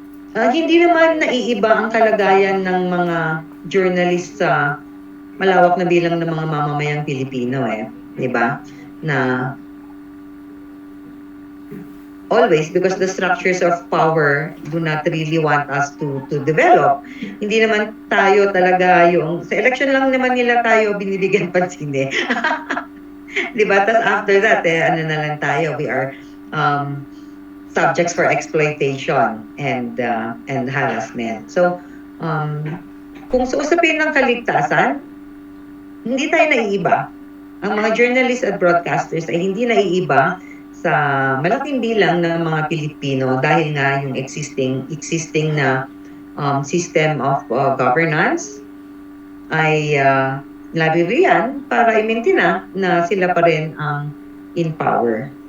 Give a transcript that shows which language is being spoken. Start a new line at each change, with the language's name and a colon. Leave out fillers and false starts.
Filipino: Hindi naman naiiba ang kalagayan ng mga journalist sa malawak na bilang ng mga mamamayang Pilipino di ba?
English: Na always, because the structures of power do not really want us to develop.
Filipino: Hindi naman tayo talaga sa election lang naman nila tayo binibigyan pansin eh. Di ba? Tapos
English: after that,
Filipino: ano na lang tayo,
English: we are subjects for exploitation and harassment.
Filipino: So, kung sa usapin ng kaligtasan, hindi tayo naiiba. ang mga journalists at broadcasters ay hindi naiiba sa malaking bilang ng mga Pilipino dahil nga yung existing na
English: system of governance
Filipino: ay labiriyan para i-maintain na sila pa rin ang
English: in power.